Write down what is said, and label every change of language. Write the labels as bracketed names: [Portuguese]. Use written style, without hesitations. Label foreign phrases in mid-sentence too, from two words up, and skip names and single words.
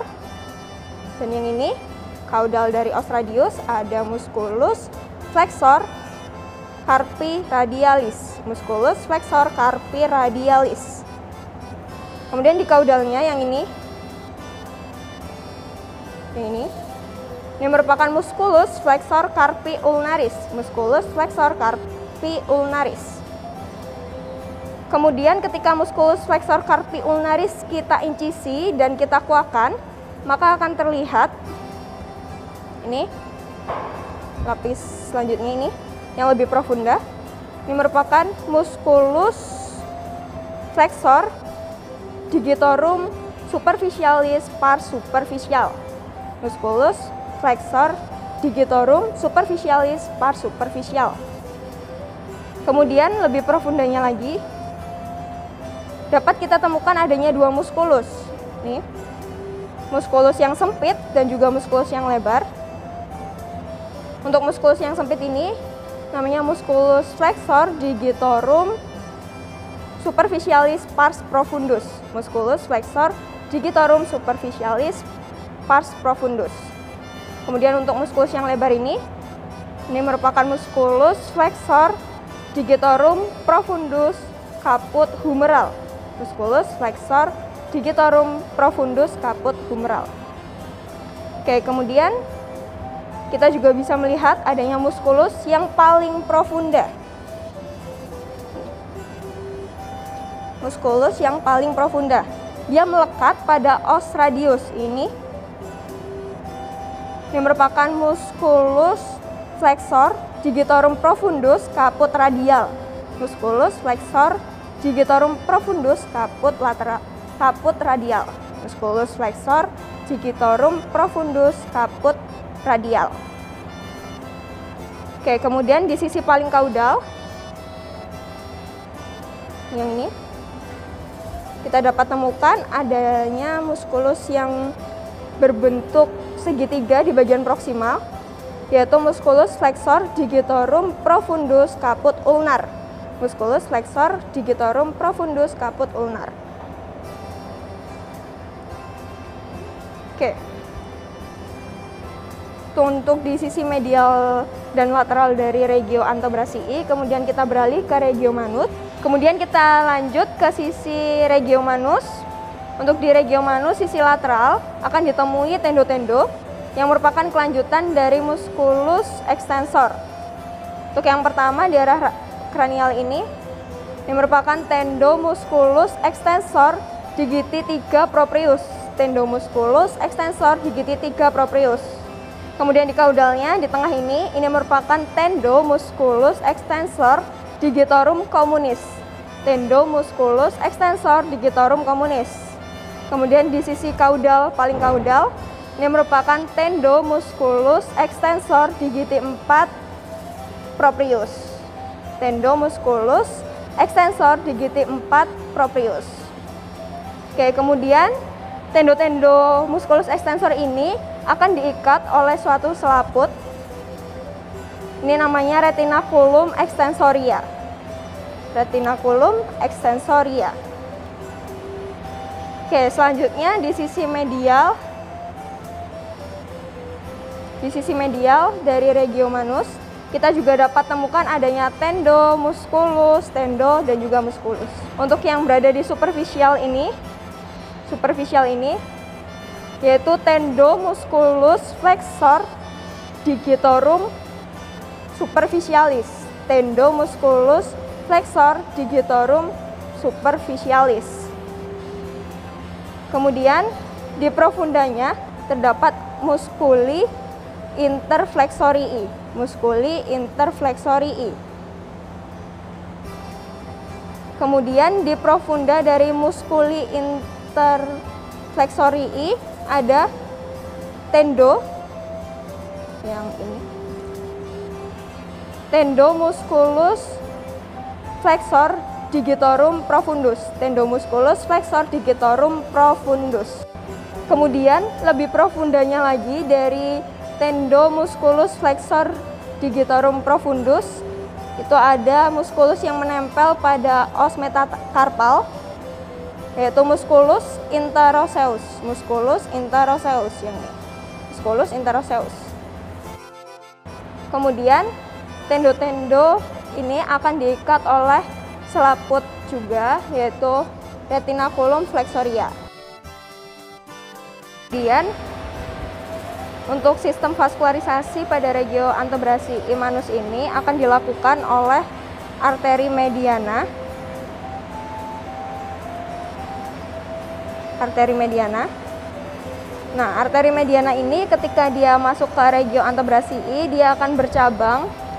[Indonesian] Dan yang ini kaudal dari [Latin] os radius [Indonesian] ada [Latin] musculus flexor carpi radialis. Musculus flexor carpi radialis. [Indonesian] Kemudian di kaudalnya yang ini merupakan [Latin] musculus flexor carpi ulnaris. Musculus flexor carpi ulnaris. [Indonesian] Kemudian ketika [Latin] musculus flexor carpi ulnaris [Indonesian] kita incisi dan kita kuakan, maka akan terlihat ini lapis selanjutnya ini yang lebih profunda. Ini merupakan [Latin] musculus flexor digitorum superficialis pars superficial. Musculus flexor digitorum superficialis pars superficial. [Indonesian] Kemudian lebih profundanya lagi dapat kita temukan adanya dua musculus. Nih, musculus yang sempit dan juga musculus yang lebar. Untuk musculus yang sempit ini namanya [Latin] musculus flexor digitorum superficialis pars profundus. Musculus flexor digitorum superficialis pars profundus. [Indonesian] Kemudian untuk musculus yang lebar ini merupakan [Latin] musculus flexor digitorum profundus caput humeral. Musculus flexor digitorum profundus caput humeral. [Indonesian] Oke, kemudian kita juga bisa melihat adanya musculus yang paling profunda. Musculus yang paling profunda. Dia melekat pada [Latin] os radius [Indonesian] ini. Ini merupakan [Latin] musculus flexor digitorum profundus caput radial. Musculus flexor digitorum profundus caput lateral, caput radial. Musculus flexor digitorum profundus caput radial. [Indonesian] Oke, kemudian di sisi paling kaudal yang ini kita dapat temukan adanya muskulus yang berbentuk segitiga di bagian proksimal, yaitu [Latin] musculus flexor digitorum profundus caput ulnar. Musculus flexor digitorum profundus caput ulnar. [Indonesian] Oke. Untuk di sisi medial dan lateral dari [Latin] regio antebrasii, [Indonesian] kemudian kita beralih ke [Latin] regio manut. [Indonesian] Kemudian kita lanjut ke sisi [Latin] regio manus. [Indonesian] Untuk di [Latin] regio manus [Indonesian] sisi lateral akan ditemui tendo-tendo yang merupakan kelanjutan dari [Latin] musculus extensor. [Indonesian] Untuk yang pertama di arah kranial ini merupakan [Latin] tendo musculus extensor digiti 3 proprius. Tendo musculus extensor digiti 3 proprius. [Indonesian] Kemudian di kaudalnya di tengah ini merupakan [Latin] tendo musculus extensor digitorum communis. Tendo musculus extensor digitorum communis. [Indonesian] Kemudian di sisi kaudal paling kaudal ini merupakan [Latin] tendo musculus extensor digiti 4 proprius. Tendo musculus extensor digiti 4 proprius. [Indonesian] Oke, kemudian tendo-tendo [Latin] musculus extensor [Indonesian] ini akan diikat oleh suatu selaput. Ini namanya [Latin] retinaculum extensoria. Retinaculum extensoria. [Indonesian] Oke, selanjutnya di sisi medial. Di sisi medial dari [Latin] regio manus, [Indonesian] kita juga dapat temukan adanya [Latin] tendo musculus, [Indonesian] tendo, dan juga musculus. Untuk yang berada di superficial ini yaitu [Latin] tendo musculus flexor digitorum superficialis. Tendo musculus flexor digitorum superficialis. [Indonesian] Kemudian di profundanya terdapat [Latin] musculi interflexorii. Musculi interflexorii. [Indonesian] Kemudian di profunda dari [Latin] musculi interflexorii [Indonesian] ada tendo yang ini. [Latin] Tendo musculus flexor digitorum profundus. Tendo musculus flexor digitorum profundus. [Indonesian] Kemudian lebih profundanya lagi dari [Latin] tendo musculus flexor digitorum profundus [Indonesian] itu ada musculus yang menempel pada os metakarpal, yaitu [Latin] musculus interoseus. Musculus interoseus [Indonesian] yang ini. [Latin] Musculus interoseus. [Indonesian] Kemudian tendo-tendo ini akan diikat oleh selaput juga, yaitu [Latin] retinaculum flexoria. [Indonesian] Kemudian untuk sistem vaskularisasi pada [Latin] regio antebrasii manus [Indonesian] ini akan dilakukan oleh arteri mediana. Arteri mediana. Nah, arteri mediana ini ketika dia masuk ke [Latin] regio antebrasii, [Indonesian] dia akan bercabang.